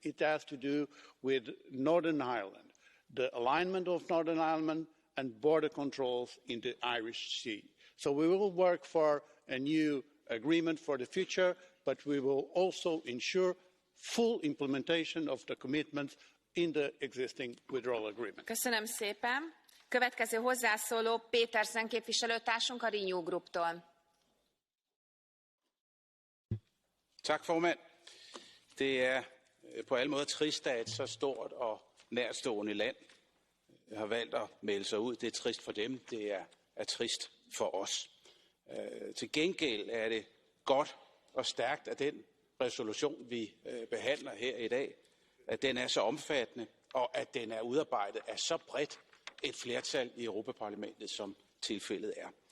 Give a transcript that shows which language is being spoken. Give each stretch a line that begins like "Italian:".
English: It has to do with Northern Ireland, the alignment of Northern Ireland and border controls in the Irish Sea. So we will work for a new agreement for the future, but we will also ensure full implementation of the commitments in the existing withdrawal agreement.
Hungarian: Köszönöm szépen. Következő hozzászóló Petersen képviselőtársunk a Renew Grouptól.
Danish: Tak, formand. Det er på alle måder trist, at et så stort og nærtstående land har valgt at melde sig ud. Det er trist for dem, det er trist for os. Til gengæld er det godt og stærkt, at den resolution, vi behandler her i dag, at den er så omfattende, og at den er udarbejdet af så bredt et flertal i Europaparlamentet, som tilfældet er.